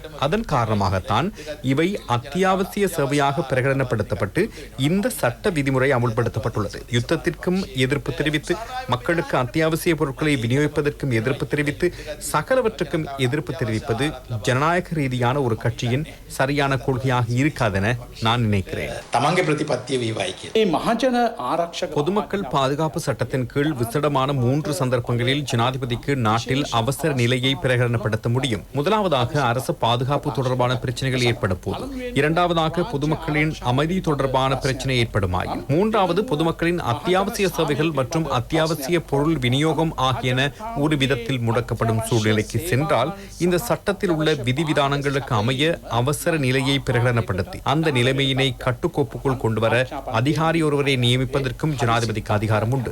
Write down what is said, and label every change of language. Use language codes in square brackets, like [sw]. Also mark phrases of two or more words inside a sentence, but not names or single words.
[ta] அதன் காரணமாகத்தான் இவை அத்தியாவசிய சேவையாக பிரகடனப்படுத்தப்பட்டு இந்த சட்ட விதிமுறை அமுல்படுத்தப்பட்டுள்ளது. யுத்தத்திற்கும் எதிர்ப்பு தெரிவித்து, மக்களுக்கு அத்தியாவசிய பொருட்களை விநியோகிப்பதற்கும் எதிர்ப்பு தெரிவித்து, சகலவற்றுக்கும் எதிர்ப்பு தெரிவிப்பது ஜனநாயக ரீதியான ஒரு கட்சியின் சரியான கொள்கையாக இருக்காதென நான் நினைக்கிறேன். [si] තමන්ගේ ප්‍රතිපත්තිය වේවායි කියලා. මේ මහජන ආරක්ෂක [ta] பொதுமக்கள் பாதுகாப்பு சட்டத்தின் கீழ் விசடமான 3 சந்தர்ப்பங்களில் ஜனாதிபதிக்கு நாட்டில் அவசர நிலையை பிரகடனப்படுத்த முடியும். முதலாவதாக அரசு பாதுகாப்பு தொடர்பான பிரச்சனைகள் ஏற்படும் போது, இரண்டாவதாக பொதுமக்களின் அமைதி தொடர்பான பிரச்சனை ஏற்படுமாயின், மூன்றாவது பொதுமக்களின் அத்தியாவசிய சேவைகள் மற்றும் அத்தியாவசிய பொருள் விநியோகம் ஆகியன ஒரு விதத்தில் முடக்கப்படும் சூழ்நிலைக்கு சென்றால் இந்த சட்டத்தில் உள்ள விதிவிதானங்களுக்கு அமைய அவசர நிலையை பிரகடனப்படுத்தி அந்த நிலைமையினை கட்டுக்கோப்புக்குள் கொண்டுவர அதிகாரி ஒருவரை நியமிப்பதற்கும் ஜனாதிபதிக்கு அதிகாரம் உண்டு.